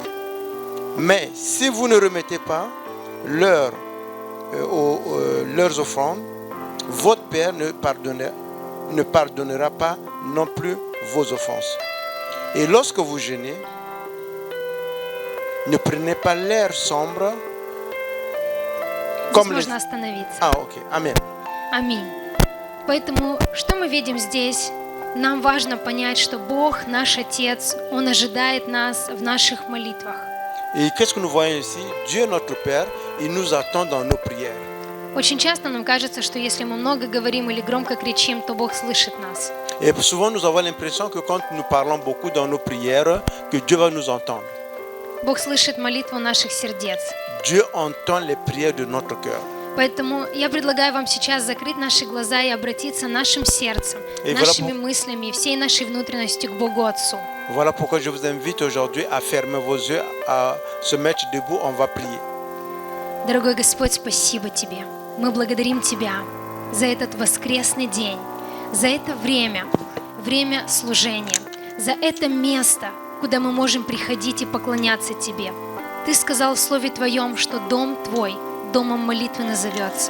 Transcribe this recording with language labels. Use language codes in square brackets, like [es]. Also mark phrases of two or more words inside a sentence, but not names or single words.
[fr] Mais si vous ne remettez pas leurs offrandes, votre Père ne pardonnera pas non plus vos offenses. Et lorsque vous jeûnez, ne prenez pas l'air sombre comme [ru] Здесь можно остановиться. [en] Ok, Amen. [ru] Аминь. Поэтому, что мы видим здесь? Нам важно понять, что Бог, наш Отец, Он ожидает нас в наших молитвах. [fr] Et qu'est-ce que nous voyons ici? Dieu notre Père, il nous attend dans nos prières. [ru] Очень часто нам кажется, что если мы много говорим или громко кричим, то Бог слышит нас. [fr] Et souvent nous avons l'impression que quand nous parlons beaucoup dans nos prières, que Dieu va nous entendre. [ru] Бог слышит молитву наших сердец. [fr] Dieu entend les prières de notre cœur. [ru] Поэтому я предлагаю вам сейчас закрыть наши глаза и обратиться нашим сердцем, нашими мыслями и всей нашей внутренностью к Богу Отцу. [fr] Voilà pourquoi je vous invite aujourd'hui à fermer vos yeux, à se mettre debout, on va prier. [ru] Дорогой Господь, спасибо Тебе. Мы благодарим Тебя за этот воскресный день, за это время служения, за это место, куда мы можем приходить и поклоняться Тебе. Ты сказал в Слове Твоем, что дом Твой домом молитвы назовется.